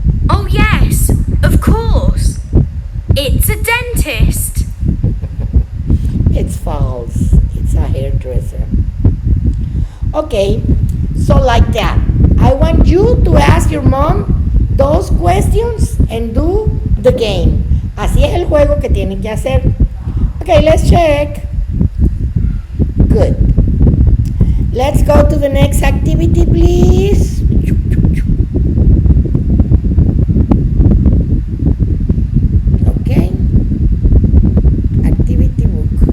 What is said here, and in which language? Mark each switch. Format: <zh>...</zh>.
<en>Oh, yes, of course. It's a dentist. It's false. It's a hairdresser. Okay, so like that. I want you to ask your mom those questions and do the game.</en> <es>Así es el juego que tienen que hacer.</es> <en>Okay, let's check. Good. Let's go to the next activity, please. Okay. Activity book.</en>